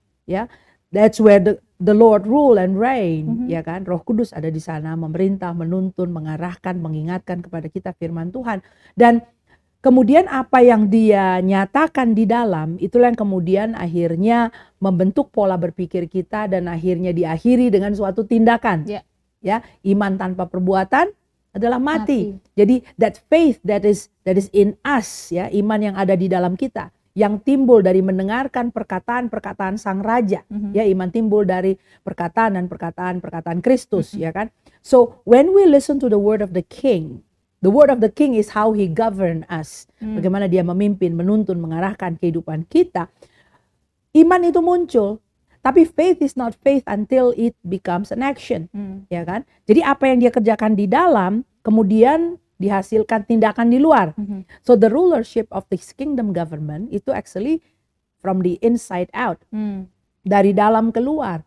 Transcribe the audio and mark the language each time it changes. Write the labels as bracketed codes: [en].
[en] Ya, that's where the Lord rule and reign, [id] ya kan? Roh Kudus ada di sana, memerintah, menuntun, mengarahkan, mengingatkan kepada kita firman Tuhan. Dan kemudian apa yang dia nyatakan di dalam, itulah yang kemudian akhirnya membentuk pola berpikir kita dan akhirnya diakhiri dengan suatu tindakan. Ya, iman tanpa perbuatan adalah mati. Jadi [en] that faith that is in us, [id] ya, iman yang ada di dalam kita, yang timbul dari mendengarkan perkataan-perkataan Sang Raja, ya, iman timbul dari perkataan dan perkataan Kristus, ya kan? [en] So when we listen to the word of the King, the word of the King is how he govern us. [id] Bagaimana dia memimpin, menuntun, mengarahkan kehidupan kita. Iman itu muncul, tapi [en] faith is not faith until it becomes an action, ya kan? [id] Jadi apa yang dia kerjakan di dalam, kemudian dihasilkan tindakan di luar. [en] So the rulership of this kingdom government itu actually from the inside out, [id] dari dalam keluar.